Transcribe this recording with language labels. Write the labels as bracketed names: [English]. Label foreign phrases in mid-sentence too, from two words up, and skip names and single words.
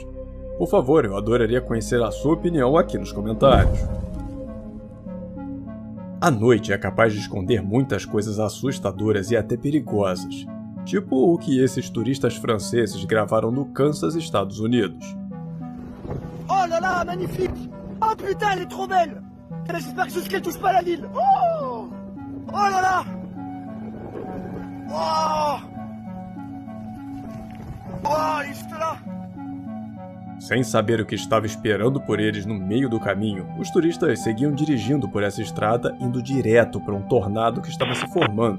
[Portuguese] Por favor, eu adoraria conhecer a sua opinião aqui nos comentários. A noite é capaz de esconder muitas coisas assustadoras e até perigosas, tipo o que esses turistas franceses gravaram no Kansas, Estados Unidos. [French] Oh là là, magnifique! Oh putain, elle est trop belle! J'espère que jusqu'elle touche pas la ville! Oh! Oh là là! Oh! Oh, isto là! [Portuguese] Sem saber o que estava esperando por eles no meio do caminho, os turistas seguiam dirigindo por essa estrada, indo direto para um tornado que estava se formando.